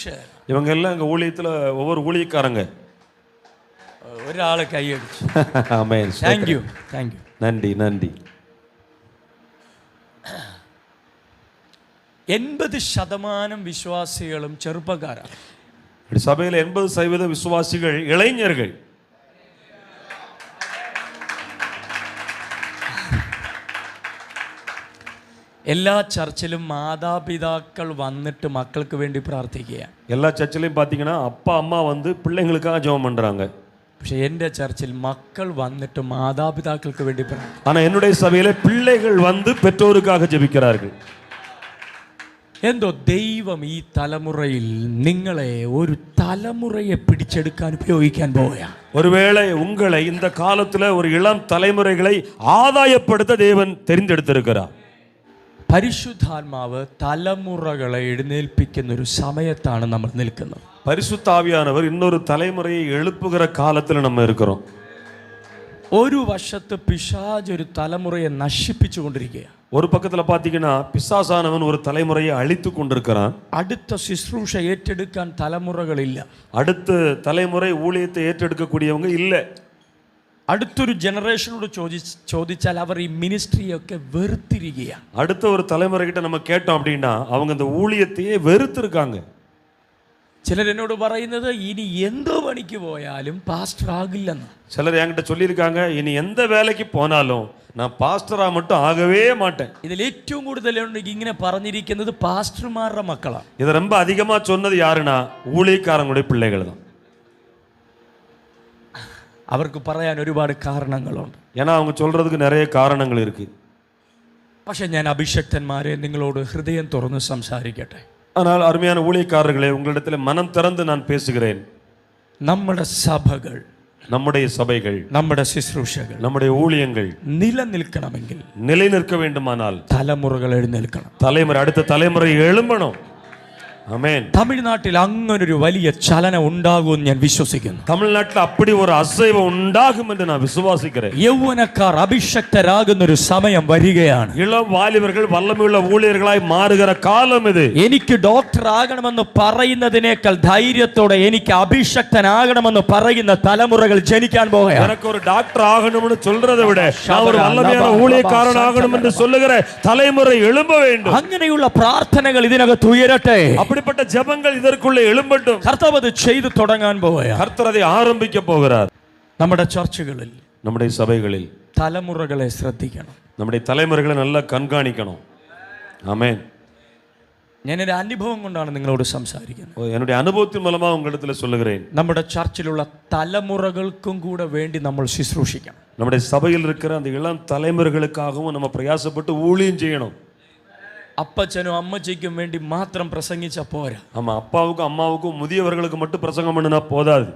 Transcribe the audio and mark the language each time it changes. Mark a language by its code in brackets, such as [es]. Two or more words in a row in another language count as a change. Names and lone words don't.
[ta] இவங்க எல்லாம் எங்க ஊழியத்துல ஒவ்வொரு ஊழியக்காரங்க. [ml] ഒരാളെ കൈയടിച്ചു. [ta] ஆமென். [en] thank you, thank you. [ta] நன்றி நன்றி. [ml] 80% വിശ്വാസികളും ചെറുപ്പക്കാരാണ്. [ta] சபையில் 80% விசுவாசிகள் இளைஞர்கள். [ml] എല്ലാ ചർച്ചിലും മാതാപിതാക്കൾ വന്നിട്ട് മക്കൾക്ക് വേണ്ടി പ്രാർത്ഥിക്കുക. [ta] எல்லா சர்ச்சிலையும் பார்த்தீங்கன்னா அப்பா அம்மா வந்து பிள்ளைங்களுக்காக ஜெபம் பண்றாங்க. [ml] പക്ഷെ എൻ്റെ ചർച്ചിൽ മക്കൾ വന്നിട്ട് മാതാപിതാക്കൾക്ക് വേണ്ടി പ്രാർത്ഥിക്കും. [ta] ஆனா என்னுடைய சபையில பிள்ளைகள் வந்து பெற்றோருக்காக ஜெபிக்கிறார்கள். [ml] എന്തോ ദൈവം ഈ തലമുറയിൽ നിങ്ങളെ ഒരു തലമുറയെ പിടിച്ചെടുക്കാൻ ഉപയോഗിക്കാൻ പോവുകയാണ്. [ta] ஒருவேளை உங்களை இந்த காலத்துல ஒரு இளம் தலைமுறைகளை ஆதாயப்படுத்த தேவன் தெரிந்தெடுத்திருக்கிறார். [ml] പരിശുദ്ധാത്മാവ് തലമുറകളെ എഴുന്നേൽപ്പിക്കുന്ന ഒരു സമയത്താണ് നമ്മൾ നിൽക്കുന്നത്. [ta] பரிசுத்த ஆவியானவர் இன்னொரு தலைமுறையை எழுப்புகிற காலத்துல நம்ம இருக்கிறோம். [ml] ഒരു വശത്ത് പിശാച് ഒരു തലമുറയെ നശിപ്പിച്ചു കൊണ്ടിരിക്കുകയാണ്. [ta] ஒரு பக்கத்துல பாத்தீங்கன்னா பிசாசானவன் ஒரு தலைமுறையை அழித்து கொண்டிருக்கிறான். [ml] അടുത്ത ശുശ്രൂഷ ഏറ്റെടുക്കാൻ തലമുറകളില്ല. [ta] அடுத்த தலைமுறை ஊழியத்தை ஏற்றெடுக்கக்கூடியவங்க இல்ல. [ml] അടുത്തൊരു ജനറേഷനോട് ചോദിച്ചാൽ അവർ ഈ മിനിസ്ട്രിയൊക്കെ വെറുത്തിരിക്കുകയാണ്. [ta] அடுத்த ஒரு தலைமுறை கிட்ட நம்ம கேட்டோம் அப்படின்னா அவங்க இந்த ஊழியத்தையே வெறுத்திருக்காங்க. [ml] ചിലർ എന്നോട് പറയുന്നത് ഇനി എന്തോ പണിക്ക് പോയാലും പാസ്റ്റർ ആകില്ലെന്ന്. [ta] சிலர் என்கிட்ட சொல்லியிருக்காங்க, இனி எந்த வேலைக்கு போனாலும் நான் பாஸ்டரா மட்டும் ஆகவே மாட்டேன். [ml] ഇതിൽ ഏറ്റവും കൂടുതൽ ഇങ്ങനെ പറഞ്ഞിരിക്കുന്നത് പാസ്റ്റർമാരുടെ മക്കളാണ്. [ta] இதை ரொம்ப அதிகமா சொன்னது யாருன்னா ஊழியக்காரங்களுடைய பிள்ளைகள் தான். [ml] അവർക്ക് പറയാൻ ഒരുപാട് കാരണങ്ങളുണ്ട്. [ta] ஏன்னா அவங்க சொல்றதுக்கு நிறைய காரணங்கள் இருக்கு. [ml] പക്ഷെ ഞാൻ അഭിഷക്തന്മാരെ നിങ്ങളോട് ഹൃദയം തുറന്ന് സംസാരിക്കട്ടെ. [ta] ஆனால் அருமையான ஊழியக்காரர்களே, உங்களிடத்தில் மனம் திறந்து நான் பேசுகிறேன். [ml] നമ്മുടെ സഭകൾ, [ta] நம்முடைய சபைகள், [ml] നമ്മുടെ ശുശ്രൂഷകൾ, [ta] நம்முடைய ஊழியங்கள் [ml] നിലനിൽക്കണമെങ്കിൽ [ta] நிலை நிற்க வேண்டுமானால் [ml] തലമുറകൾ എഴുന്നേൽക്കണം. [ta] தலைமுறை அடுத்த தலைமுறை எழும்பணும். ஆமென். [ml] തമിഴ്നാട്ടിൽ അങ്ങനൊരു വലിയ ചലനം ഉണ്ടാകുമെന്ന് ഞാൻ വിശ്വസിക്കുന്നു. [ta] தமிழ்நாட்டில் அப்படி ஒரு அசைவு உண்டாகும் என்று நான் விசுவாசிக்கிறேன். [ml] യൗവനക്കാർ അഭിഷക്തരാകുന്ന ഒരു സമയം വരികയാണ്. [ta] இளம் வாலிபர்கள் வல்லமையுள்ள ஊழியர்களாய் மாறுகிற காலம் இது. [ml] എനിക്ക് ഡോക്ടർ ആകണമെന്ന് പറയുന്നതിനേക്കാൾ ധൈര്യത്തോടെ എനിക്ക് അഭിഷക്തനാകണമെന്ന് പറയുന്ന തലമുറകൾ ജനിക്കാൻ പോകുകയാണ്. [ta] எனக்கு ஒரு டாக்டர் ஆகணும்னு சொல்றதை விட நான் ஒரு வல்லமையான ஊழியக்காரன் ஆகணும் என்று சொல்லுகிற தலைமுறை எழும்ப வேண்டும். [ml] അങ്ങനെയുള്ള പ്രാർത്ഥനകൾ ഇതിനകത്ത് ഉയരട്ടെ. [ta] அப்படிப்பட்ட ஜெபங்கள் இதற்குள்ளே எழும்பட்டும். [ml] കർത്താവ് അത് ചെയ്തു തുടങ്ങാൻ പോവുകയാണ്. [ta] கர்த்தர் அதை ஆரம்பிக்க போகிறார். [ml] നമ്മുടെ ചർച്ചുകളിൽ, [ta] நம்முடைய சபைகளில் [ml] തലമുറകളെ ശ്രദ്ധിക്കണം. [ta] நம்முடைய தலைமுறைகளை நல்லா கண்காணிக்கணும். ஆமென். [ml] ഞാനൊരു അനുഭവം കൊണ്ടാണ് നിങ്ങളോട് സംസാരിക്കുന്നത്. [ta] என்னுடைய அனுபவத்தின் மூலமா உங்களிடத்துல சொல்லுகிறேன். [ml] നമ്മുടെ ചർച്ചിലുള്ള തലമുറകൾക്കും കൂടെ വേണ്ടി നമ്മൾ ശുശ്രൂഷിക്കണം. [ta] நம்முடைய சபையில் இருக்கிற அந்த இளம் தலைமுறைகளுக்காகவும் நம்ம பிரயாசப்பட்டு ஊழியம் செய்யணும். [ml] അപ്പച്ചനും അമ്മച്ചിക്കും വേണ്ടി മാത്രം പ്രസംഗിച്ച പോരാ. [ta] ஆமா, அப்பாவுக்கும் அம்மாவுக்கும் முதியவர்களுக்கு மட்டும் பிரசங்கம் பண்ணினா போதாது.